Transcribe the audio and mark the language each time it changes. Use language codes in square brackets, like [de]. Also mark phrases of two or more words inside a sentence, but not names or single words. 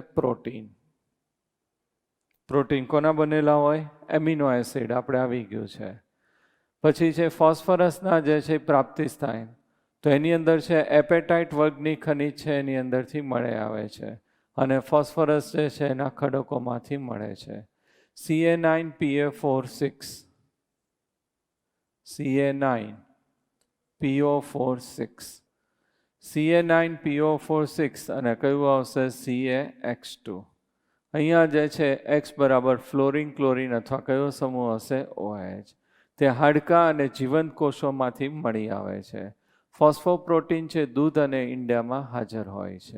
[gu] પ્રોટીન. પ્રોટીન કોના બનેલા હોય? એમિનો એસિડ. આપણે આવી ગયું છે. પછી છે ફોસ્ફરસના જે છે પ્રાપ્તિ સ્થાન, તો એની અંદર છે એપેટાઇટ વર્ગની ખનિજ છે એની અંદરથી મળે આવે છે. અને ફોસ્ફરસ જે છે એના ખડકોમાંથી મળે છે. Ca9PO4 6. Ca9PO4 6. Ca9PO4 6 અને કયું આવશે? CaX2. અહીંયા જે છે X બરાબર ફ્લોરિન ક્લોરિન અથવા કયો સમૂહ હશે? OH. તે હાડકાં અને જીવંત કોષોમાંથી મળી આવે છે. ફોસ્ફોપ્રોટીન છે દૂધ અને ઈંડામાં હાજર હોય છે.